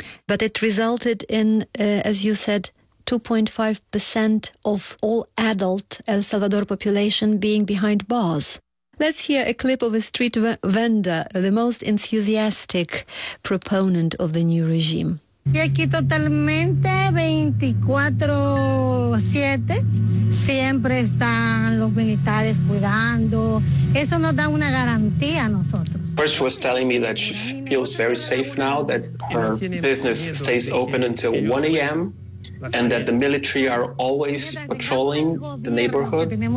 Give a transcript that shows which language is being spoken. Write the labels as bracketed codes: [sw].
[en] But it resulted in, as you said, 2.5% of all adult El Salvador population being behind bars. Let's hear a clip of a street vendor, the most enthusiastic proponent of the new regime. [es] Y aquí totalmente 24/7, siempre están los militares cuidando. Eso nos da una garantía a nosotros. [en] First was telling me that she feels very safe now, that her business stays open until 1 a.m. and that the military are always patrolling the neighborhood.